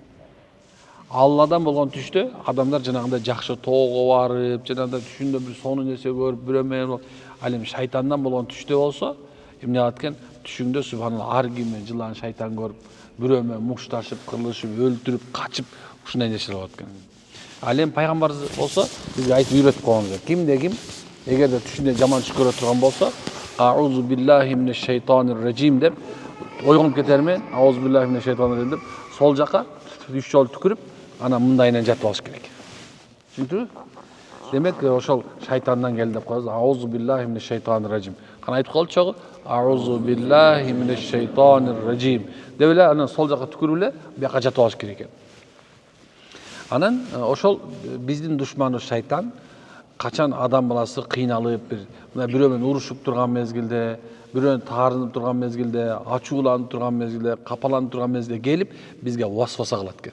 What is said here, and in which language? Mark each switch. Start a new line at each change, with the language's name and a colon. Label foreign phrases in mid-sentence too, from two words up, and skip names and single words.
Kyrgyz: Алладан болгон түштө адамдар жанагындай жакшы тоого барып, жанагындай түшүндө бир сонун нерсе көрүп, бирөө ал эми шайтандан болгон түштө болсо, эмне кылат экен? Түшүңдө субханалла ар кимди жылан шайтан көрүп, бирөө менен мушташып, кырлышып, өлтүрүп, качып, ушундай нерселер болот экен. Ал эми пайгамбар болсо бизге айтып үйрөтүп койгон. Кимде ким эгерде түшүндө жаман түш көрө турган болсо,
Arabic: أعوذ بالله من الشيطان الرجيم
Kyrgyz: деп ойгонуп кетермен,
Arabic: أعوذ بالله من الشيطان الرجيم
Kyrgyz: деп сол жака 3 жолу түкүрүп, ана мындайынан жатып алыш керек. Түшүндүңүзбү? Демек ошол шайтандан келди деп коебуз.
Arabic: أعوذ بالله من الشيطان الرجيم.
Kyrgyz: Кана айтып калчу чогу?
Arabic: أعوذ بالله من الشيطان الرجيم.
Kyrgyz: Деп эле анан сол жака түкүрүп эле бияка жатып алыш керек экен. Анан ошол биздин душманыбыз шайтан качан адам баласы кыйналып бирөө менен урушуп турган мезгилде, бирөөнү таарынып турган мезгилде, ачууланып турган мезгилде, капаланып турган мезгилде келип бизге васваса кылат экен.